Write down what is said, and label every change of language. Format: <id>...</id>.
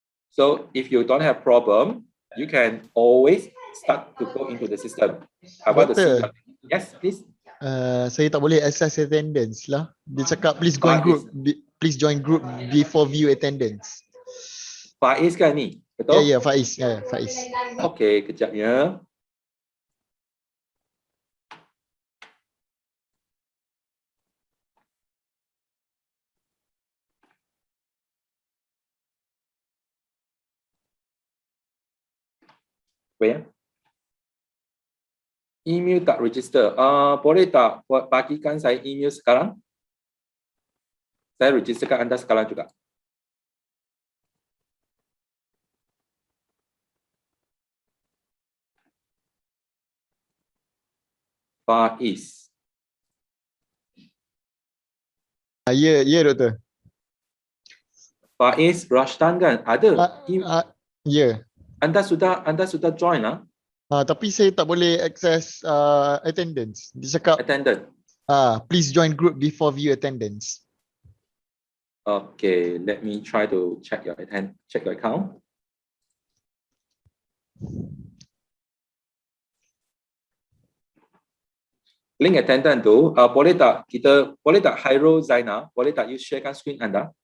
<en>So, if you don't have problem, you can always start to go into the system. About the system. Yes, please.</en> <ms>Saya tak boleh access attendance lah. Dia cakap</ms> <en>please join group before view attendance.</en> <ms>Faiz kan ni? Betul? Ya, Faiz. Faiz. Okey, kejapnya.</ms> <en>Wait.</en> <ms>Email tak register. Boleh tak bagikan saya email sekarang? Saya registerkan anda sekarang juga. Faiz. Ya, Doktor. Faiz Rashdan kan? Ada. Ya. Anda sudah join lah. Tapi saya tak boleh access attendance. Dia cakap</ms> <en>attendance. Please join group before view attendance. Okay, let me try to check your account.</en> <ms>Link attendance tu boleh tak Hairul Zaina, boleh tak you sharekan screen anda?</ms>